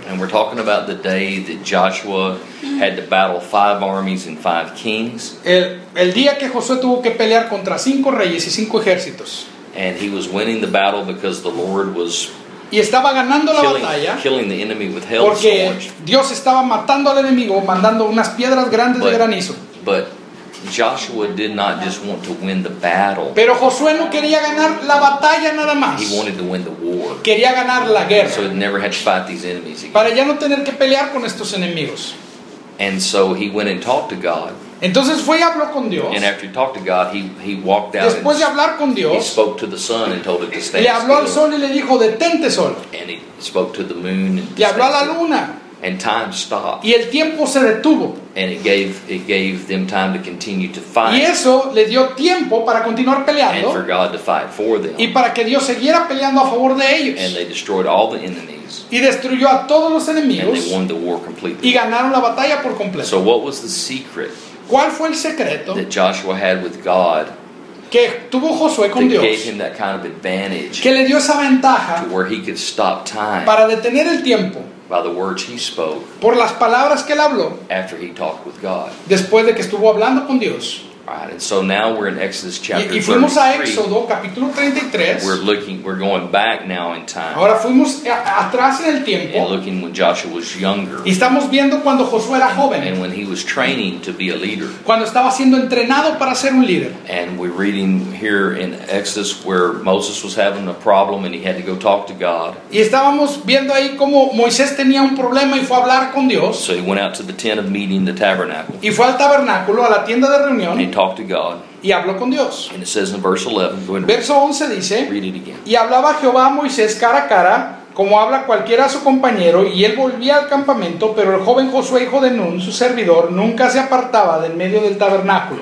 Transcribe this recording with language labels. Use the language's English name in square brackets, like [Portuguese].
[English] And we're talking about the day that Joshua had to battle five armies and five kings. [Spanish] El día que Josué tuvo que pelear contra cinco reyes y cinco ejércitos. [English] And he was winning the battle because the Lord was [Spanish] y estaba ganando la batalla [English] killing the enemy with hail [Spanish] porque [English] storms. [Spanish] Dios estaba matando al enemigo mandando unas piedras grandes de granizo. [English] But Joshua did not just want to win the battle. [Spanish] Pero Josué no quería ganar la batalla nada más. [English] He wanted to win the war. [Spanish] Quería ganar la guerra. [English] So he never had to fight these enemies again. [Spanish] Para ya no tener que pelear con estos enemigos. [English] And so he went and talked to God. [Spanish] Entonces fue y habló con Dios. [English] And after he talked to God, he walked out. [Spanish] Después [English] and [Spanish] de hablar con Dios, [English] he spoke to the sun and told it to stay. [Spanish] Le habló [English] still. [Spanish] Al sol y le dijo, detente sol. [English] And he spoke to the moon. [Spanish] Le habló a la luna. [English] And time stopped. [Spanish] Y el tiempo se detuvo. [English] And it gave them time to continue to fight. [Spanish] Y eso le dio tiempo para continuar peleando. [English] And for God to fight for them. [Spanish] Y para que Dios siguiera peleando a favor de ellos. [English] And they destroyed all the enemies. [Spanish] Y destruyó a todos los enemigos. [English] And they won the war completely. [Spanish] Y ganaron la batalla por completo. [English] So what was the secret? [Spanish] ¿Cuál fue el secreto [English] that Joshua had with God [Spanish] que tuvo Josué con [English] that [Spanish] Dios [English] gave him that kind of advantage [Spanish] que le dio esa ventaja [English] to where he could stop time [Spanish] para detener el tiempo [English] by the words he spoke [Spanish] por las palabras que él habló [English] after he talked with God. [Spanish] Después de que estuvo hablando con Dios? [English] Right, and so now we're in Exodus chapter [Spanish] 33. Y fuimos a Éxodo, capítulo 33. [English] We're going back now in time. [Spanish] Ahora fuimos atrás en el tiempo. [English] And looking when Joshua was younger. [Spanish] Y estamos viendo cuando Josué era joven. [English] And when he was training to be a leader. [Spanish] Cuando estaba siendo entrenado para ser un líder. [English] And we're reading here in Exodus where Moses was having a problem and he had to go talk to God. [Spanish] Y estábamos viendo ahí cómo Moisés tenía un problema y fue a hablar con Dios. [English] So he went out to the tent of meeting, the tabernacle. [Spanish] Y fue al tabernáculo, a la tienda de reunión. [English] And talked to God. [Spanish] Y habló con Dios. [English] And it says in verse 11. Go ahead and [Spanish] verso 11 dice. [English] Read it again. [Spanish] Y hablaba Jehová a Moisés cara a cara, como habla cualquiera a su compañero, y él volvía al campamento, pero el joven Josué, hijo de Nun, su servidor, nunca se apartaba del medio del tabernáculo.